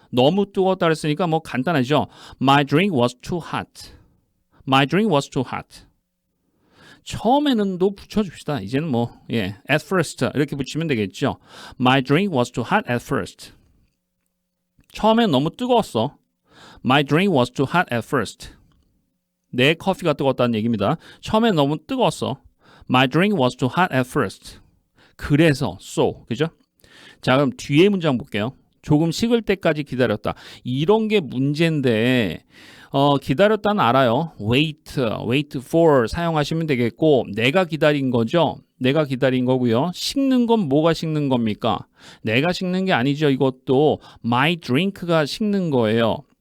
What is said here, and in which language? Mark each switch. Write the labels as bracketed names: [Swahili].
[Korean] 너무 뜨겁다 그랬으니까 뭐 간단하죠. [English] My drink was too hot. My drink was too hot. [Korean] 처음에는도 붙여줍시다. 이제는 at first 이렇게 붙이면 되겠죠. [English] My drink was too hot at first. [Korean] 처음엔 너무 뜨거웠어. [English] My drink was too hot at first. [Korean] 내 커피가 뜨거웠다는 얘기입니다. 처음엔 너무 뜨거웠어. [English] My drink was too hot at first. 그래서, so, 그죠? [Korean] 자, 그럼 뒤에 문장 볼게요. 조금 식을 때까지 기다렸다. 이런 게 문제인데 기다렸다는 알아요. wait for 사용하시면 되겠고 내가 기다린 거죠. 내가 기다린 거고요. 식는 건 뭐가 식는 겁니까? 내가 식는 게 아니죠. 이것도 my drink가 식는 거예요.